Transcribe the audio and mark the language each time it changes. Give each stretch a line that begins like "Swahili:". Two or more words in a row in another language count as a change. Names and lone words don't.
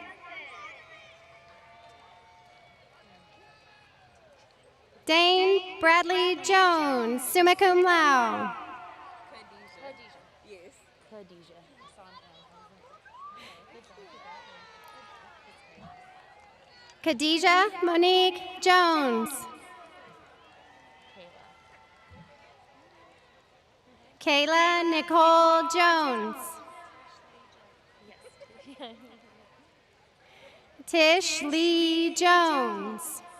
English: Dane Bradley Jones,
Latin: summa cum laude.
English: Khadijah Monique Jones. Kayla Nicole Jones. Tish Lee Jones.